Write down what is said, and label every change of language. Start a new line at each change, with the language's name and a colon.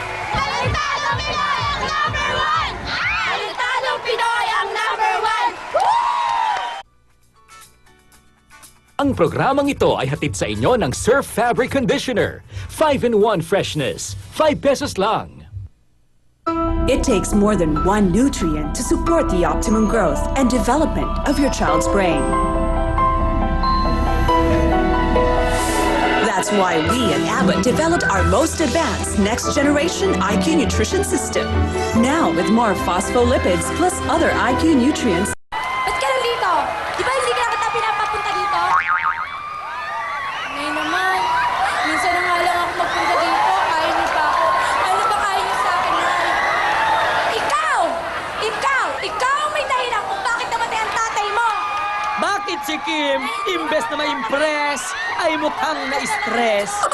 Filipino: Talentadong Pinoy ang number one! Talentadong Pinoy ang number one! Ang programang ito ay hatid sa inyo ng Surf Fabric Conditioner. 5-in-1 freshness. 5 pesos lang.
English: It takes more than one nutrient to support the optimum growth and development of your child's brain. That's why we at Abbott developed our most advanced next-generation IQ nutrition system. Now with more phospholipids plus other IQ nutrients.
Filipino: Ba't ka nandito? Di ba hindi ka kita pinapapunta dito? Ngayon naman, minsan na nga lang ako magpunta dito, kaya niyo pa ako. Ano ba kaya niyo sa akin, Nay? Ikaw! ang may dahilan kung bakit namatay ang tatay mo! Bakit si Kim, imbes na ma-impress, ay mukhang na-stress?